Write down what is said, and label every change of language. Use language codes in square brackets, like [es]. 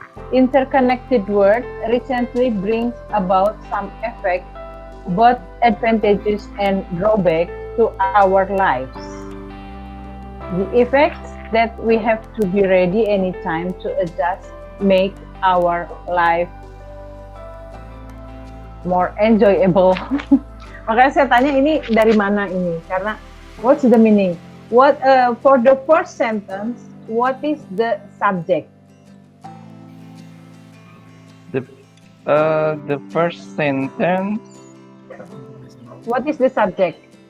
[en] Interconnected word recently brings about some effect, both advantages and drawbacks to our lives. The effects that we have to be ready anytime to adjust make our life more enjoyable. [id] Makanya saya tanya ini dari mana ini? Karena [en] what's the meaning? What for the first sentence? What is the subject? The first sentence. What is the subject?